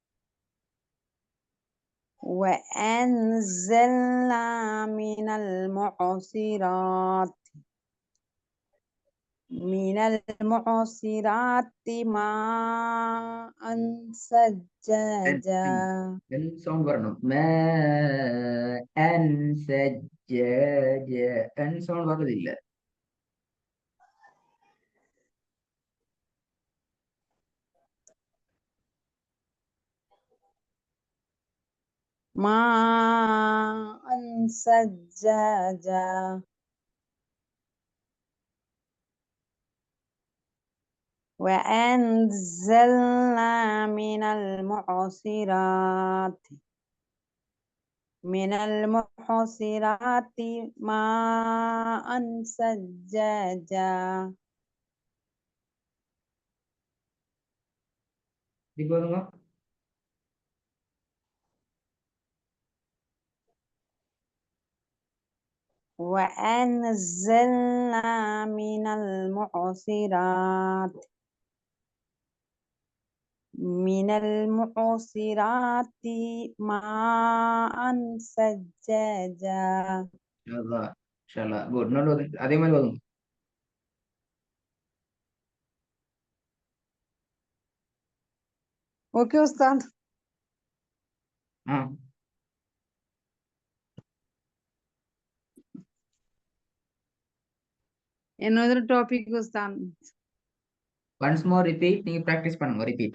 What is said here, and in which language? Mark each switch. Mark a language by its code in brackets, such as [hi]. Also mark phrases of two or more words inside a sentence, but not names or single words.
[ar] وأنزلنا من المعصرات ماء ثجاجا. [ta] சவுண்ட் வரணும். [ar] ماء ثجاجا. [ta] சவுண்ட் வர்றது இல்ல. [ar] ماء ثجاجا. وأنزلنا من المعصرات ماء ثجاجا. [ta] இப்போ வருங்க. [ar] وأنزلنا من المعصرات ماء ثجاجا. [ta] குட். இன்னொரு அதே மாதிரி வரும். ஓகே உஸ்தாத். [en] another topic உஸ்தாத். once more repeat. [ta] நீங்க பிராக்டிஸ் பண்ணுங்க. ரிப்பீட்.